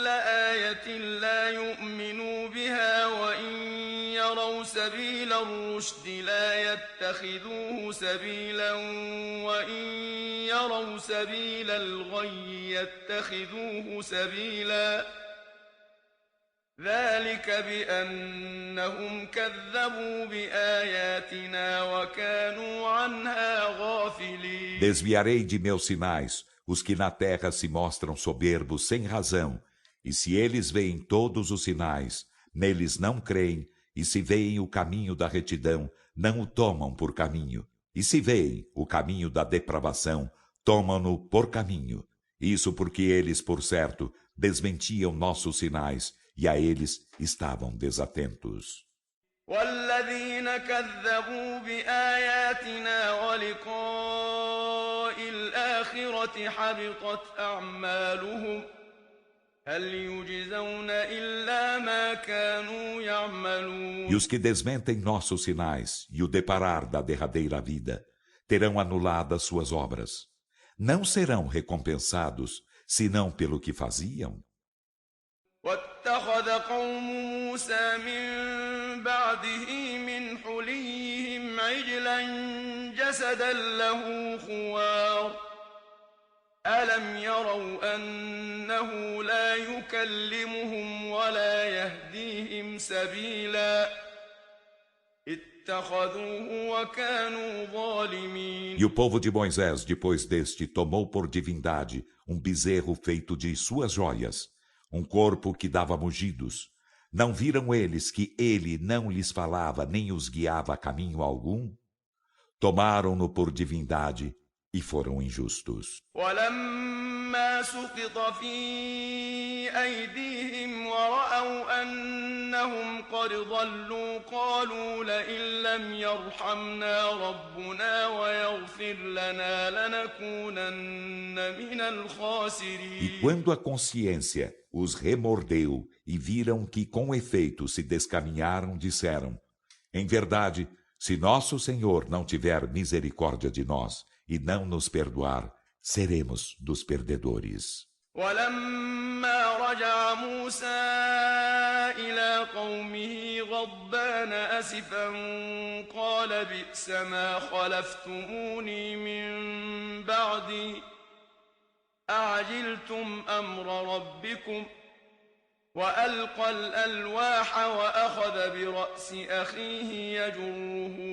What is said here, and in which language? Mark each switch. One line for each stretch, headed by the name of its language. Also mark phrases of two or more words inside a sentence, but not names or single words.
Arabic: آية لا يؤمنوا بها وإن يروا سبيل الرشد لا يتخذوه سبيلا وإن يروا سبيل الغي يتخذوه سبيلا ذلك بأنهم كذبوا بآياتنا وكانوا عنها غافلين.
Portuguese: Desviarei de meus sinais os que na terra se mostram soberbos sem razão, e se eles veem todos os sinais, neles não creem, e se veem o caminho da retidão, não o tomam por caminho, e se veem o caminho da depravação, tomam-no por caminho. Isso porque eles, por certo, desmentiam nossos sinais, e a eles estavam desatentos.
Arabic: والذين كذبوا بآياتنا ولقاء الآخرة حبطت أعمالهم هل يجزون إلا ما كانوا يعملون.
Portuguese: E os que desmentem nossos sinais e o deparar da derradeira vida terão anuladas suas obras. Não serão recompensados senão pelo que faziam.
Arabic: واتخذ قوم موسى من بعده من حليهم عجلا جسدا له خوار ألم يروا أنه لا يكلمهم ولا يهديهم سبيلا اتخذوه وكانوا ظالمين.
Portuguese: E o povo de Moisés, depois deste, tomou por divindade um bezerro feito de suas joias, um corpo que dava mugidos. Não viram eles que ele não lhes falava nem os guiava a caminho algum? Tomaram-no por divindade e foram injustos.
Arabic: ولما سقط في أيديهم ورأوا أنهم قد ضلوا قالوا لئن لم يرحمنا ربنا ويغفر لنا لنكونن من الخاسرين.
Portuguese: E quando a consciência os remordeu e viram que com efeito se descaminharam, disseram: Em verdade, se nosso Senhor não tiver misericórdia de nós e não nos perdoar, seremos dos perdedores.
Arabic: ولما رجع موسى إلى قومه غضبان أسفا قال بئس ما خلفتموني من بعدي أعجلتم أمر ربكم وألقى الألواح وأخذ برأس أخيه يجره